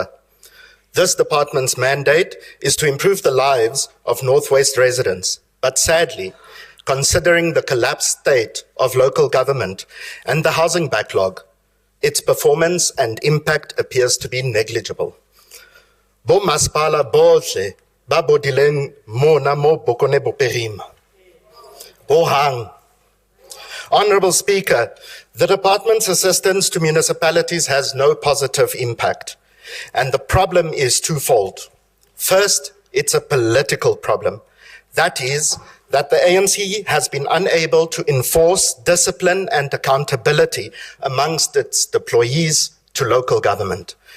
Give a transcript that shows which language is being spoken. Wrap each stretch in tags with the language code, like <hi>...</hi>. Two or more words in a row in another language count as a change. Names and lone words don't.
<en>This department's mandate is to improve the lives of Northwest residents. But sadly, considering the collapsed state of local government and the housing backlog, its performance and impact appears to be negligible.</en> <tn>Bo masipala bohle ba bodileng mona mo bokone boperima. Bo hang.</tn> <en>Honourable Speaker, the department's assistance to municipalities has no positive impact, and the problem is twofold. First, it's a political problem. That is, that the ANC has been unable to enforce discipline and accountability amongst its deployees to local government.</en>